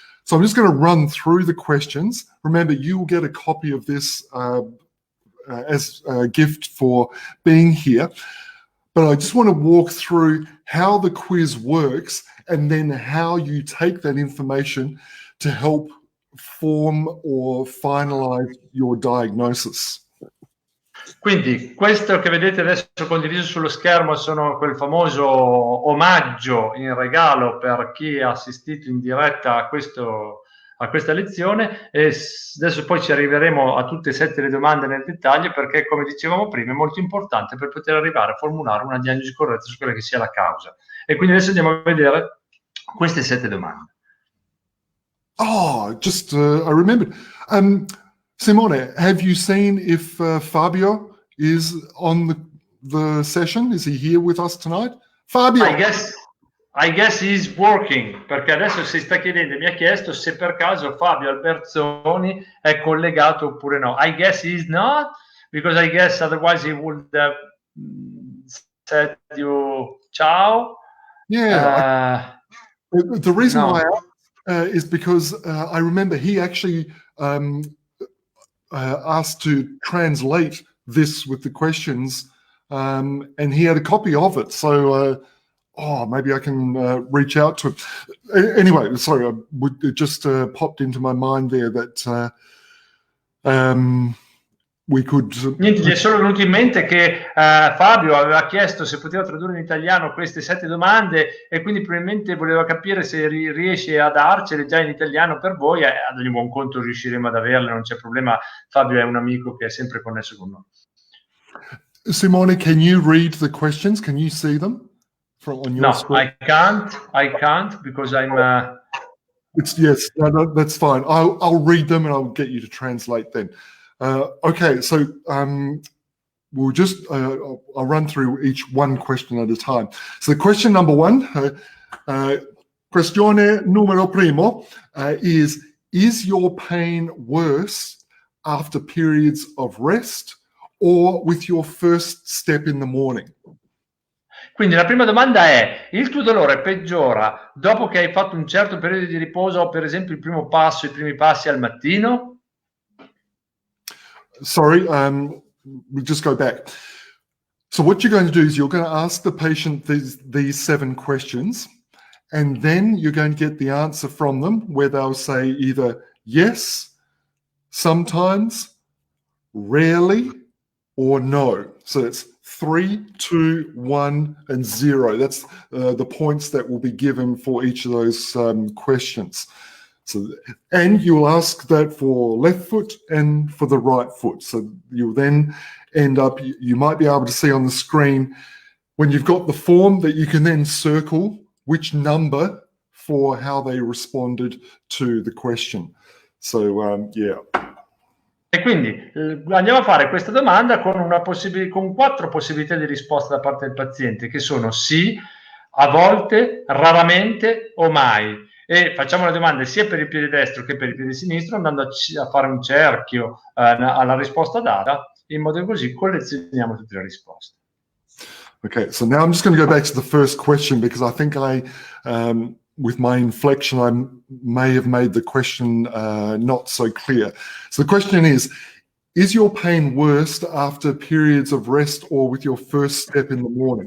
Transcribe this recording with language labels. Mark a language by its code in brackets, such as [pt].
[en] So I'm just going to run through the questions. Remember, you will get a copy of this as a gift for being here. But I just want to walk through how the quiz works and then how you take that information to help form or finalize your diagnosis. [it] Quindi questo che vedete adesso condiviso sullo schermo sono quel famoso omaggio in regalo per chi ha assistito in diretta a questa lezione, e adesso poi ci arriveremo a tutte e 7 le domande nel dettaglio, perché come dicevamo prima è molto importante per poter arrivare a formulare una diagnosi corretta su quella che sia la causa. E quindi adesso andiamo a vedere queste 7 domande. [en] Oh, just I remembered. Simone, have you seen if Fabio is on the session? Is he here with us tonight? Fabio! I guess he's working, [it] perché adesso si sta chiedendo, mi ha chiesto se per caso Fabio Albertzoni è collegato oppure no. [en] I guess he's not, because I guess otherwise he would have said you ciao. Yeah. The reason why I asked is because I remember he actually asked to translate this with the questions, and he had a copy of it. So, maybe I can reach out to him. Anyway, sorry, it just popped into my mind there that we could... [it] Niente, gli è solo venuto in mente che Fabio aveva chiesto se poteva tradurre in italiano queste 7 domande, e quindi probabilmente voleva capire se riesce a darcele già in italiano per voi. Ad ogni buon conto riusciremo ad averle, non c'è problema. Fabio è un amico che è sempre connesso con noi. [en] Simone, can you read the questions? Can you see them on your screen? I can't because I'm... Yes, no, that's fine. I'll read them and I'll get you to translate then. Okay, so we'll just I'll run through each one question at a time. So question number 1, [it] questione numero primo, [en] is your pain worse after periods of rest or with your first step in the morning? [it] Quindi la prima domanda è: il tuo dolore peggiora dopo che hai fatto un certo periodo di riposo, per esempio il primo passo, i primi passi al mattino? [en] Sorry, we'll just go back. So what you're going to do is you're going to ask the patient these 7 questions, and then you're going to get the answer from them where they'll say either yes, sometimes, rarely, or no. So it's 3, 2, 1, and 0. That's the points that will be given for each of those questions. So, and you'll ask that for left foot and for the right foot. So you'll then end up, you might be able to see on the screen when you've got the form that you can then circle which number for how they responded to the question. So, yeah. [it] E quindi andiamo a fare questa domanda con, con 4 possibilità di risposta da parte del paziente, che sono sì, a volte, raramente o mai. E facciamo le domande sia per il piede destro che per il piede sinistro, andando a fare un cerchio alla risposta data, in modo che così collezioniamo tutte le risposte. [en] Okay, so now I'm just going to go back to the first question, because I think with my inflection, I may have made the question not so clear. So the question is your pain worst after periods of rest or with your first step in the morning?